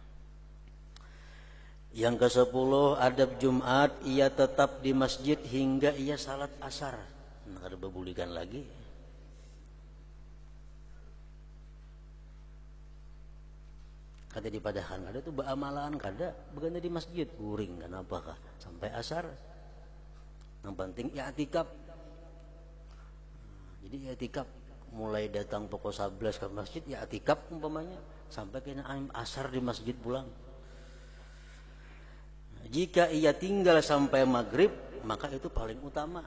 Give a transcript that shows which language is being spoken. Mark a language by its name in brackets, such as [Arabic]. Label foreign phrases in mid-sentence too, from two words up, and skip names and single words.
[Indonesian] Yang ke-10, adab Jumat, ia tetap di masjid hingga ia salat asar. Nah, ada bebulikan lagi. [Banjar] Kada dipadahan, kada itu beramalan, kada begana di masjid, uring kenapa kah sampai asar. [Indonesian] Yang penting i'tikaf. Jadi i'tikaf mulai datang pukul 11 ke masjid, i'tikaf umpamanya sampai kena asar di masjid pulang. Jika ia tinggal sampai maghrib, maka itu paling utama.